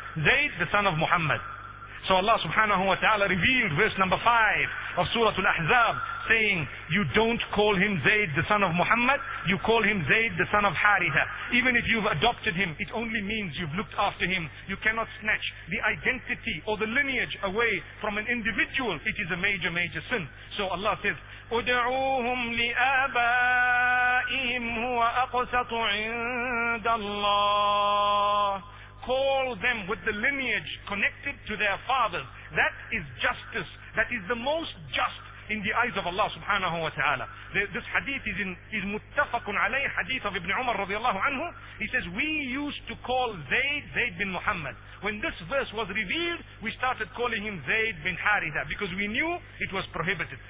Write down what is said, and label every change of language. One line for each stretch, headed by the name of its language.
English: Zayd, the son of Muhammad. So Allah subhanahu wa ta'ala revealed verse number 5 of Surah Al-Ahzab saying, you don't call him Zayd the son of Muhammad, you call him Zayd the son of Haritha. Even if you've adopted him, it only means you've looked after him. You cannot snatch the identity or the lineage away from an individual. It is a major, major sin. So Allah says,
Arabic: أُدْعُوهُمْ لِآبَائِهِمْ هُوَ أَقْسَطُ عِنْدَ اللَّهِ.
English: Call them with the lineage connected to their fathers. That is justice. That is the most just in the eyes of Allah subhanahu wa ta'ala. This hadith is muttafaqun alayh, hadith of Ibn Umar radiallahu anhu. He says, we used to call Zayd bin Muhammad. When this verse was revealed, we started calling him Zayd bin Haritha because we knew it was prohibited.